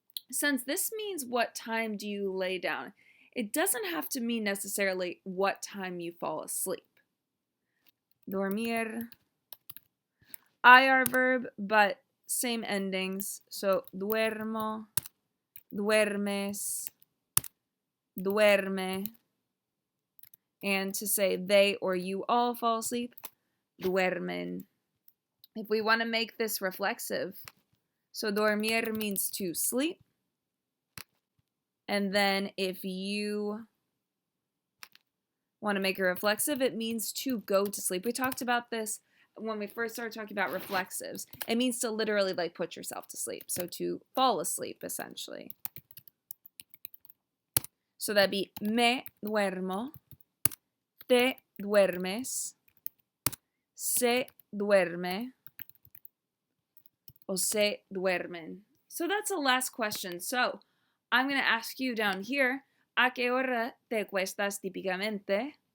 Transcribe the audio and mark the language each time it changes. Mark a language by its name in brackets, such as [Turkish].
[English] Since this means what time do you lay down, it doesn't have to mean necessarily what time you fall asleep. Dormir, IR verb, but same endings. [Spanish] So duermo, duermes, duerme. [English] And to say they or you all fall asleep, duermen. If we want to make this reflexive, so dormir means to sleep. And then if you want to make it reflexive, it means to go to sleep. We talked about this when we first started talking about reflexives. It means to literally like put yourself to sleep. So to fall asleep, essentially. So that'd be [Spanish] me duermo, te duermes, se duerme, o se duermen. [English] So that's the last question. So I'm going to ask you down here, [Spanish] ¿a qué hora te acuestas típicamente?